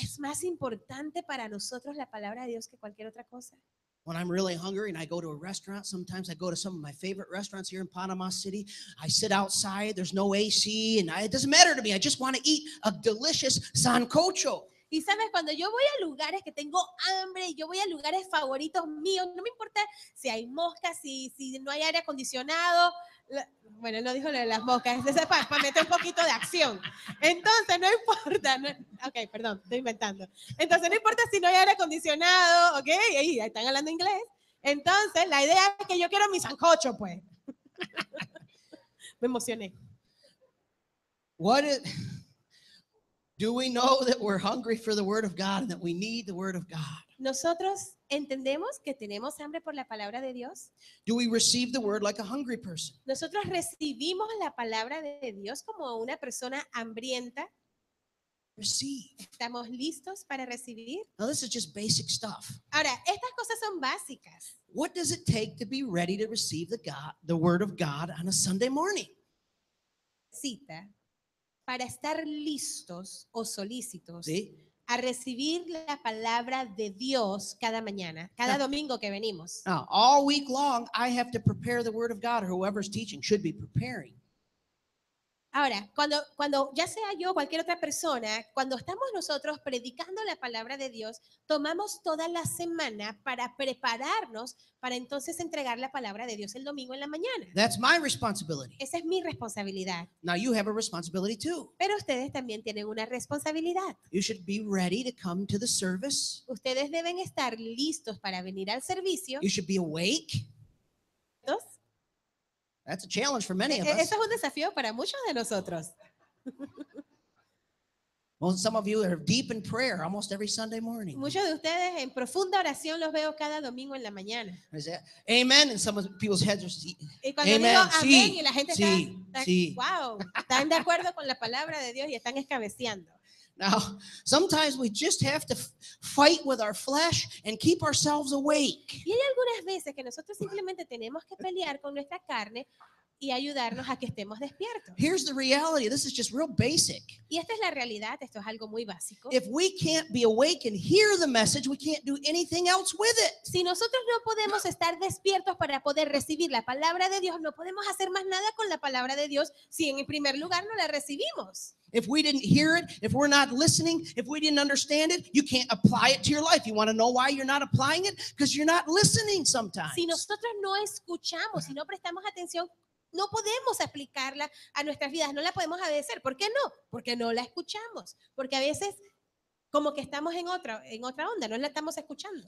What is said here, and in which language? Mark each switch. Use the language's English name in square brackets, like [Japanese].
[Spanish] ¿Es más importante para nosotros la palabra de Dios que cualquier otra cosa? [English] When I'm really hungry and I go to a restaurant, sometimes I go to some of my favorite restaurants here in Panama City. I sit outside, there's no AC, and it doesn't matter to me. I just want to eat a delicious sancocho. [Spanish] Y sabes, cuando yo voy a lugares que tengo hambre, yo voy a lugares favoritos míos, no me importa si hay moscas, si no hay aire acondicionado. Bueno, no dijo lo de las moscas, es para meter un poquito de acción. Entonces, no importa. Ok, perdón, estoy inventando. Entonces, no importa si no hay aire acondicionado, ok, ahí están hablando inglés. Entonces, la idea es que yo quiero mi sancocho, pues. Me emocioné. [English] Do we know that we're hungry for the word of God and that we need the word of God? [Spanish] ¿Nosotros entendemos que tenemos hambre por la palabra de Dios? [English] Do we receive the word like a hungry person? [Spanish] ¿Nosotros recibimos la palabra de Dios como una persona hambrienta? [English] Receive. [Spanish] ¿Estamos listos para recibir? [English] Now, this is just basic stuff. [Spanish] Ahora, estas cosas son básicas. [English] What does it take to be ready to receive the word of God on a Sunday morning? [Spanish] Cita para estar listos o solícitos [English] See? [Spanish] a recibir la palabra de Dios cada mañana, cada domingo que venimos. [English] Now, all week long, I have to prepare the word of God, or whoever's teaching should be preparing. [Spanish] Ahora, cuando ya sea yo o cualquier otra persona, cuando estamos nosotros predicando la palabra de Dios, tomamos toda la semana para prepararnos para entonces entregar la palabra de Dios el domingo en la mañana. [English] That's my responsibility. [Spanish] Esa es mi responsabilidad. [English] Now, you have a responsibility too. [Spanish] Pero ustedes también tienen una responsabilidad. [English] You should be ready to come to the service. [Spanish] Ustedes deben estar listos para venir al servicio. [English] You should be awake. That's a challenge for many of us. [Spanish] Eso es un desafío para muchos de nosotros. [English] Well, some of you are deep in prayer almost every Sunday morning. [Spanish] Muchos de ustedes en profunda oración los veo cada domingo en la mañana. [English] Is that amen? And some of people's heads are [Spanish] Y cuando [English] amen. [Spanish] digo amén Sí, y la gente sí, está, sí. wow, están de acuerdo con la palabra de Dios y están escabeceando. [English] Now, sometimes we just have to fight with our flesh and keep ourselves awake. [Spanish] Y hay algunas veces que nosotros simplemente tenemos que pelear con nuestra carne y ayudarnos a que estemos despiertos. [English] Here's the reality. This is just real basic. [Spanish] Y esta es la realidad, esto es algo muy básico. [English] If we can't be awake and hear the message, we can't do anything else with it. [Spanish] Si nosotros no podemos estar despiertos para poder recibir la palabra de Dios, no podemos hacer más nada con la palabra de Dios si en primer lugar no la recibimos. [English] If we didn't hear it, if we're not listening, if we didn't understand it, you can't apply it to your life. You want to know why you're not applying it? Because you're not listening sometimes. [Spanish] Si nosotros no escuchamos, si no prestamos atención, no podemos aplicarla a nuestras vidas, no la podemos obedecer. ¿Por qué no? Porque no la escuchamos, porque a veces como que estamos en otra onda, no la estamos escuchando.